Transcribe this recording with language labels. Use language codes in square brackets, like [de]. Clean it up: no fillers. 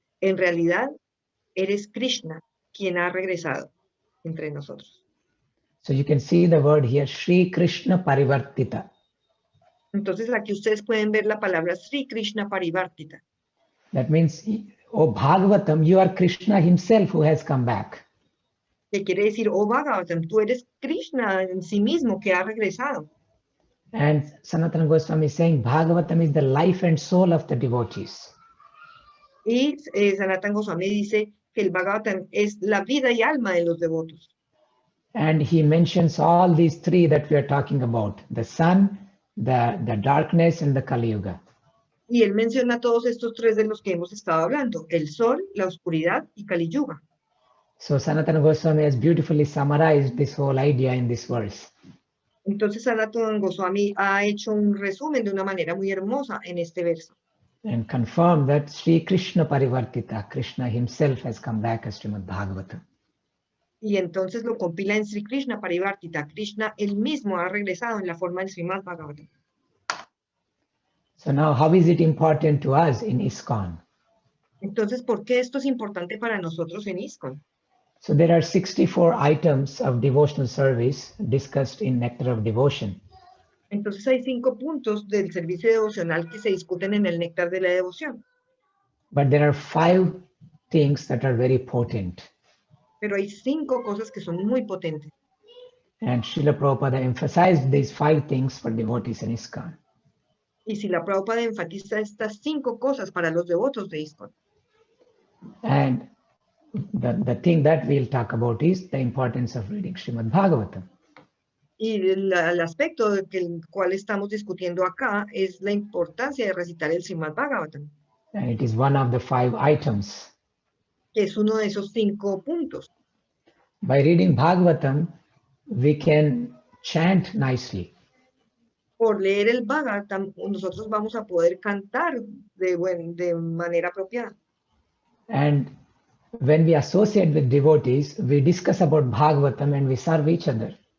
[es] En realidad, eres Krishna quien ha regresado entre nosotros. [en] So you can see the word here, [sa] Shri Krishna Parivartita. [es] Entonces aquí ustedes pueden ver la palabra [sa] Sri Krishna Parivartita. [en] That means, oh Bhagavatam, you are Krishna himself who has come back. [es] Que quiere decir, oh Bhagavatam, tú eres Krishna en sí mismo que ha regresado. [en] And Sanatana Goswami is saying Bhagavatam is the life and soul of the devotees. [es] Y Sanatana Goswami dice que el Bhagavatam es la vida y alma de los devotos. [en] And he mentions all these three that we are talking about, the sun, the darkness, and the Kali Yuga. [es] Y él menciona todos estos tres de los que hemos estado hablando, el sol, la oscuridad y Kali Yuga. [en] So Sanatana Goswami has beautifully summarized this whole idea in this verse. [es] Entonces Sanatana Goswami ha hecho un resumen de una manera muy hermosa en este verso. [en] And confirmed that [sa] Sri Krishna Parivartita, [en] Krishna himself has come back as Srimad Bhagavatam. [es] Y entonces lo compila en [sa] Sri Krishna Parivartita. [es] Krishna él mismo ha regresado en la forma del Srimad Bhagavatam. [en] So now how is it important to us in ISKCON? [es] Entonces, ¿por qué esto es importante para nosotros en ISKCON? [en] So there are 64 items of devotional service discussed in Nectar of Devotion. [es] Entonces hay 5 puntos del servicio devocional que se discuten en el Néctar de la Devoción. [en] But there are 5 things that are very potent. [es] Pero hay 5 cosas que son muy potentes. [en] And Srila Prabhupada emphasized these 5 things for devotees in ISKCON. [es] Y si la Prabhupada enfatiza estas 5 cosas para los devotos de ISKCON. [en] And the thing that we'll talk about is the importance of reading Srimad Bhagavatam. [es] Y el aspecto del cual estamos discutiendo acá es la importancia de recitar el Srimad Bhagavatam, [en] And it is one of the 5 items. [es] que es uno de esos 5 puntos. [en] By reading Bhagavatam, we can chant nicely. [es] Por leer el Bhagavatam, nosotros vamos a poder cantar de manera apropiada. [en] And when we associate with devotees, we discuss about Bhagavatam and we serve each other.